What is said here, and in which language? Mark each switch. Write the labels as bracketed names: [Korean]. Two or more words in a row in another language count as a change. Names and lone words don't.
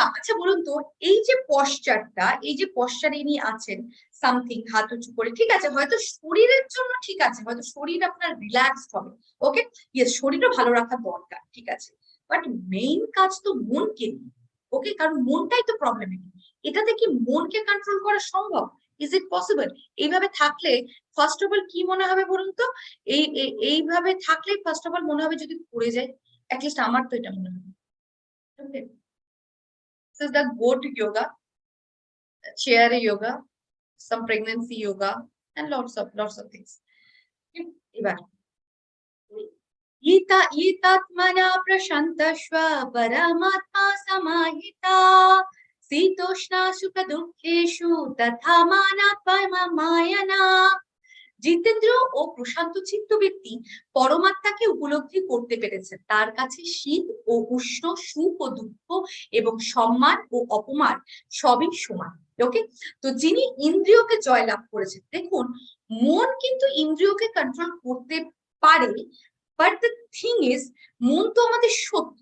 [Bangla] আচ্ছা বলুন তো, এই যে পশ্চারটা, এই যে পশ্চারে ইনি আছেন সামথিং হাত উঁচু করে, ঠিক আছে, হয়তো শরীরের জন্য ঠিক আছে, হয়তো শরীর আপনার রিল্যাক্সড হবে, [English] okay, yes, [Bangla] শরীরও ভালো রাখা দরকার, ঠিক আছে, [English] but main [Bangla] কাজ তো মনকে নিয়ে, ওকে, কারণ মনটাই তো প্রবলেমেটিক। এটাতে কি মনকে কন্ট্রোল করা সম্ভব? [English] is it possible? [Bangla] এইভাবে থাকলে [English] first of all [Bangla] কি মনে হবে বলুন তো, এইভাবে থাকলে [English] first of all [Bangla] মনে হবে যদি পড়ে যায়, অ্যাটলিস্ট আমার তো এটা মনে হবে। [English] Okay. This is the goat yoga, chair yoga, some pregnancy yoga, and lots of things. [Bangla] এবার [Sanskrit] ईतात्मना प्रशान्तश्व परमात्मा समाहिता शीतोष्णा सुख दुःखेषु तथा मानात्ममायना। [Bangla] জিতেন্দ্র ও প্রশান্ত চিত্ত ব্যক্তি পরমাত্মাকে উপলব্ধি করতে পেরেছেন। তার কাছে শীত ও উষ্ণ, সুখ ও দুঃখ এবং সম্মান ও অপমান সবই সমান। ওকে, তো যিনি ইন্দ্রিয়কে জয়লাভ করেছেন, দেখুন মন কিন্তু ইন্দ্রিয়কে কন্ট্রোল করতে পারে, [English] but the thing is [Bangla] মন তো আমাদের শত্রু।